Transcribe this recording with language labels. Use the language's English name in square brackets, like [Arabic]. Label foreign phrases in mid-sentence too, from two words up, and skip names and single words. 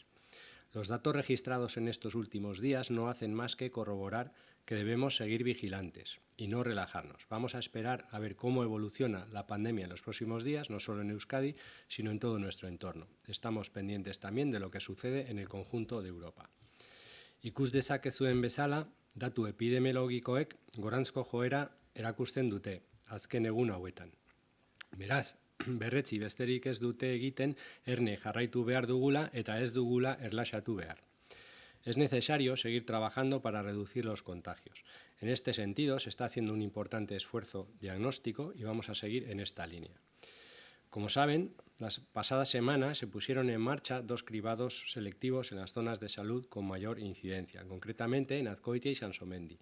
[Spanish] Los datos registrados en estos últimos días no hacen más que corroborar que debemos seguir vigilantes y no relajarnos. Vamos a esperar a ver cómo evoluciona la pandemia en los próximos días, no solo en Euskadi, sino en todo nuestro entorno. Estamos pendientes también de lo que sucede en el conjunto de Europa. [Basque] Ikus dezakezuen bezala, datu epidemiologikoek gorantzko joera erakusten dute azken egun hauetan. Beraz, berretsi besterik ez dute egiten erne jarraitu behar dugula eta ez dugula erlaxatu behar. [Spanish] Es necesario seguir trabajando para reducir los contagios. En este sentido, se está haciendo un importante esfuerzo diagnóstico y vamos a seguir en esta línea. Como saben, las pasadas semanas se pusieron en marcha 2 cribados selectivos en las zonas de salud con mayor incidencia, concretamente en Azkoitia y Sansomendi.